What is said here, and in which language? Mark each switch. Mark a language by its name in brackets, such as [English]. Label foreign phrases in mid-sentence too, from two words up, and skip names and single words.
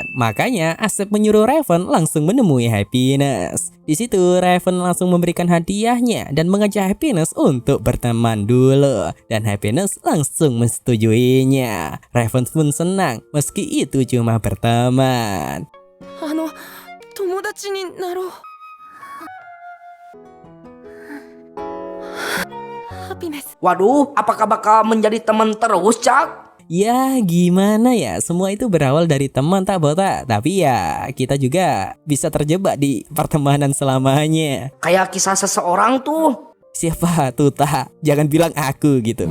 [Indonesian] Makanya Asep menyuruh Raven langsung menemui Happiness. Di situ Raven langsung memberikan hadiahnya dan mengajak Happiness untuk berteman dulu, dan Happiness langsung mensetujuinya. Raven pun senang meski itu cuma berteman. [Japanese] 友達ちになろう。ハピネス。 [Indonesian] Waduh, apakah bakal menjadi teman terus, Cak? Ya gimana ya, semua itu berawal dari teman tak botak. Tapi ya kita juga bisa terjebak di pertemanan selamanya. Kayak kisah seseorang tuh. Siapa tuh tak? Jangan bilang aku gitu.